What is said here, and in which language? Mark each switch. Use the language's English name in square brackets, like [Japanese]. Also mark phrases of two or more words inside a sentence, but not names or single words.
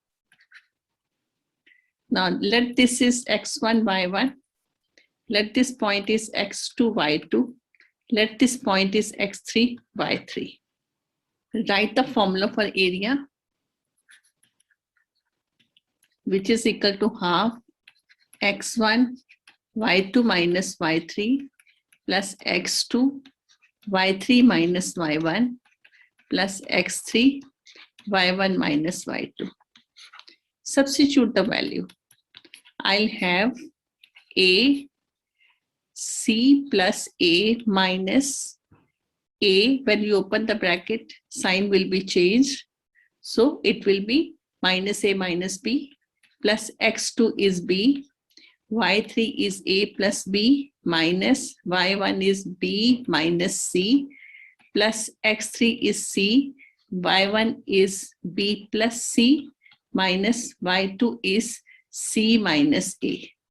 [English] Now let this is x1, y1. Let this point is x2, y2. Let this point is x3, y3. Write the formula for area, which is equal to half x1, y2 minus y3 plus x2, y3 minus y1 plus x3, y1 minus y2. Substitute the value. I'll have a c plus a minus a. When you open the bracket, sign will be changed. So it will be minus A minus B, plus x2 is B, y3 is A plus B, minus y1 is B minus C, plus x3 is C, y1 is B plus C, minus y2 is C minus A.